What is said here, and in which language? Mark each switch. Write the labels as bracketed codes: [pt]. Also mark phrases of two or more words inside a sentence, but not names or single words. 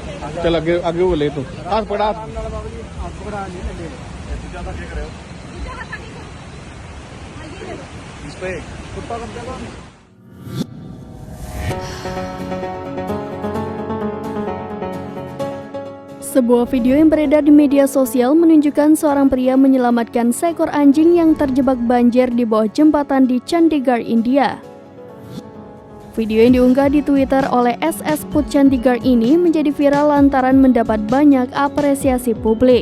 [hi] चल आगे आगे वो ले तो हाथ पकड़ा हाथ। इस पे कुत्ता कब तक [id] Sebuah video yang beredar di media sosial menunjukkan seorang pria menyelamatkan seekor anjing yang terjebak banjir di bawah jembatan di Chandigarh, India. Video yang diunggah di Twitter oleh SS Put Chandigarh ini menjadi viral lantaran mendapat banyak apresiasi publik.